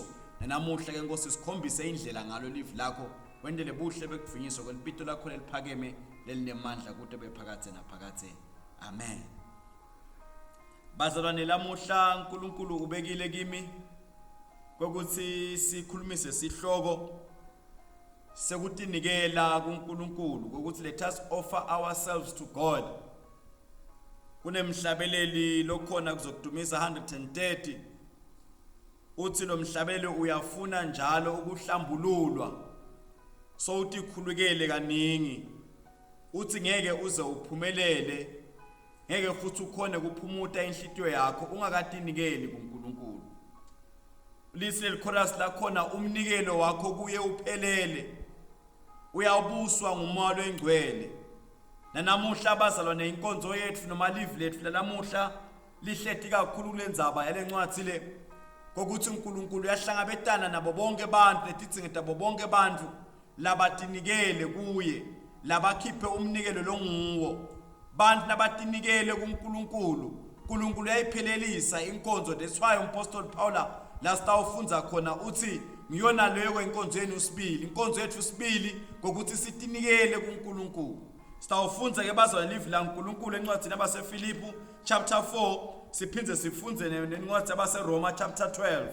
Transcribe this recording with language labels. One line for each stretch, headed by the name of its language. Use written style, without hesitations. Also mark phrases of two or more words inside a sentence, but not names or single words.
Swati: Namuhla ke Nkosi sikhombise indlela ngalo live lakho, wendele buhle bekuvinyiso kwelipito lakho leliphakeme lelinemandla kude bephakathe naphakathe. Amen. Bazalwane, lamuhla uNkulunkulu ubekile kimi kokuthi sikhulumise sihloko sekutinikela kuNkulunkulu, kokuthi
English: let us offer ourselves to God.
Swati: Kunemhlabeleli lokhona kuzokudumisa 130. Uthi lo mhlabeleli uyafuna njalo ukuhlambululwa, so uthi khulukele kaningi. Uthi ngeke uze uphumelele, ngeke futhi ukhone kuphumuta inhlitiyo yakho ungakatinikeli kuNkulunkulu.
English: Listen chorus
Swati: lakhona, umnikelo wakho kuye uphelele, uyabuswa ngumoya engcwele. Namuhla bazalwane, inkonzo yethu noma live lethu lalamuhla lihleti kakhulu kulendzaba yalencwadi le, kokuthi uNkulunkulu uyahlangabetana nabo bonke abantu, letithi ngedabo bonke abantu labatinikele kuye, labakhiphe umnikelo longuwo. Bantu nabatinikele kuNkulunkulu, uNkulunkulu uyayiphelelisa inkonzo.
English: That's why
Swati: uMapostle Paul la sitawufunza khona uthi ngiyona leyo inkonzo yenu usibili, inkonzo yethu usibili ngokuthi sitinikele kuNkulunkulu. Sitawufunza ke bazalwane live la uNkulunkulu encwadini yabaseFilipi chapter 4, siphinze sifunze nencwadi yabaseRoma chapter 12.